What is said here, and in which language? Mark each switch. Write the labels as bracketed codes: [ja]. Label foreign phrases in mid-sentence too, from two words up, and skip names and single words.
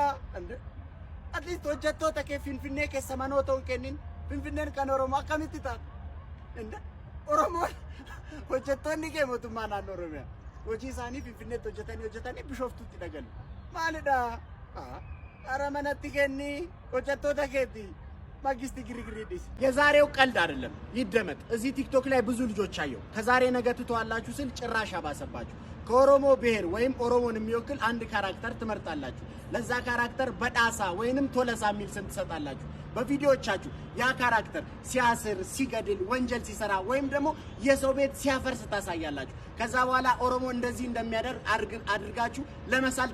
[om] Inde [en] at least [om] hojjettoota kee Finfinnee keessa manoota hin kennin Finfinneen kan Oromoo akkamitti taata? Inde Oromoon hojjettoonni kee mootummaa naannoo Oromiyaa. Hojii isaanii Finfinneetti hojjetanii Bishooftuutti dhagalu. Maalidha? Ara manatti kenni hojjettoota keetti [am] mangisti ግርግርዲስ የዛሬው ቀልድ አይደለም ይደመጥ እዚህ ቲክቶክ ላይ ብዙ ልጆች አየው ከዛሬ ነገ ትተዋላችሁ ስል ጭራሽ አባሰባችሁ ከኦሮሞ ብሔር ወይም ኦሮሞን የሚወክል አንድ ካራክተር ትመርጣላችሁ ለዛ ካራክተር በዳሳ ወይንም ቶለሳ የሚል ስም ትሰጣላችሁ በቪዲዮዎቻችሁ ያ ካራክተር ሲያስር ሲገድል ወንጀል ሲሰራ ወይም ደግሞ የሰው ቤት ሲያፈርስ ታሳያላችሁ ከዛ በኋላ ኦሮሞ እንደዚህ እንደሚያደርግ አድርጋችሁ ለመሳል